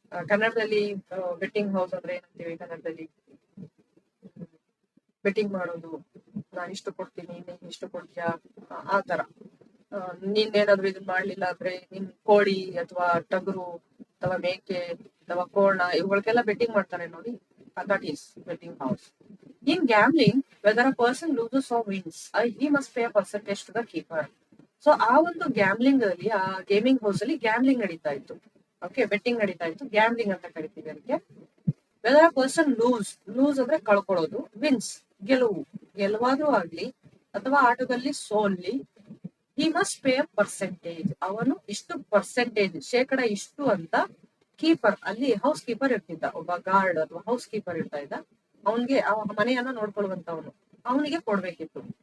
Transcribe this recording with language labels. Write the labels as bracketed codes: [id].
[kn] ಕನ್ನಡದಲ್ಲಿ betting house ಅಂದ್ರೆ ಏನಂತೀವಿ? ಕನ್ನಡದಲ್ಲಿ ಬೆಟ್ಟಿಂಗ್ ಮಾಡೋದು, ನಾನು ಇಷ್ಟು ಕೊಡ್ತೀನಿ, ನೀನ್ ಇಷ್ಟು ಕೊಡ್ತೀಯಾ, ಆ ತರ. ನೀನೇನಾದ್ರೂ ಇದನ್ ಮಾಡ್ಲಿಲ್ಲ ಅಂದ್ರೆ ನಿನ್ ಕೋಳಿ ಅಥವಾ ಟಗರು ಅಥವಾ ಮೇಕೆ ಅಥವಾ ಕೋಣ, ಇವುಗಳಿಗೆಲ್ಲ ಬೆಟ್ಟಿಂಗ್ ಮಾಡ್ತಾರೆ ನೋಡಿ. [en] That is betting house. In gambling, whether a person loses or wins, he must pay a percentage to the keeper. [kn] So ಆ ಒಂದು ಗ್ಯಾಮ್ಲಿಂಗ್ ಅಲ್ಲಿ, ಆ ಗೇಮಿಂಗ್ ಹೌಸ್ ಅಲ್ಲಿ ಗ್ಯಾಮ್ಲಿಂಗ್ ನಡೀತಾ ಇತ್ತು. ಓಕೆ, ಬೆಟ್ಟಿಂಗ್ ನಡೀತಾ ಇತ್ತು, ಗ್ಯಾಮ್ಲಿಂಗ್ ಅಂತ ಕರಿತೀವಿ ಅದಕ್ಕೆ. [en] whether a person lose [kn] ಅಂದ್ರೆ ಕಳ್ಕೊಳ್ಳೋದು, ವಿನ್ಸ್ ಗೆಲುವಾದ್ರೂ ಆಗ್ಲಿ ಅಥವಾ ಆಟದಲ್ಲಿ ಸೋಲ್ಲಿ, [en] he must pay a percentage, [kn] ಅವನು ಇಷ್ಟು ಪರ್ಸೆಂಟೇಜ್, ಶೇಕಡ ಇಷ್ಟು ಅಂತ ಕೀಪರ್, ಅಲ್ಲಿ ಹೌಸ್ ಕೀಪರ್ ಇರ್ತಿದ್ದ, ಒಬ್ಬ ಗಾರ್ಡ್ ಅಥವಾ ಹೌಸ್ ಕೀಪರ್ ಇರ್ತಾ ಇದ್ದ, ಅವನ್ಗೆ ಮನೆಯನ್ನ ನೋಡ್ಕೊಳ್ಳುವಂತವನು, ಅವನಿಗೆ ಕೊಡ್ಬೇಕಿತ್ತು.